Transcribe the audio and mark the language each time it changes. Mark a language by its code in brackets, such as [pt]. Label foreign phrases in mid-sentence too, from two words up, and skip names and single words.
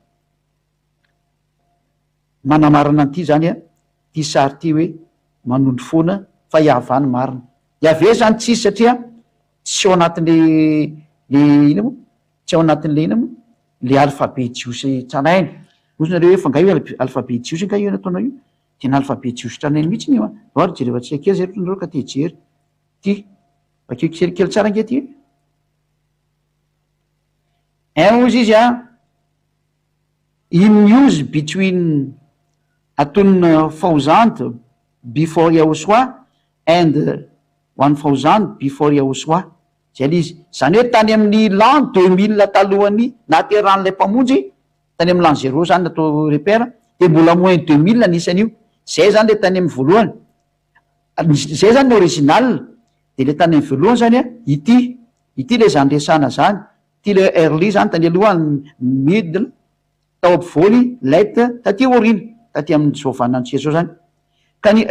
[mg] manamarina an'ity zany ty sary ty hoe manondro foana fa iavany marina iave zany tsisy satria tsy ao anatin'le ina moa tsy ao anatin'le ina moa le alphabet jiosy tranainy ozy nareo hoe fa ngai alphabet jiosy nga io nataonao io tena alphabet jiosy tranainy mihitsy io a ry jerevantsika kely zay tonareo ka te jery ty bakeo kelikely tsara nge ty ozy izy a [en] in use between atone 1000 before Yahushua and 1000 before Yahushua [mg] zay le izy zany hoe tany amin'ny [fr] l'an 2000 [mg] talohany nateran'lay mpamonjy tany amin'ny [fr] l'an 0 [mg] zany natao repère de mbola moins 2000 anisan'io zay zany le tany amin'ny voalohany zay zany original de le tany amin'ny voalohany zany a ity le zany resana zany ty le early zany tany aloha middle tao ampovoany late taty orina taty amin'ny zovanantsika zao zany ka ny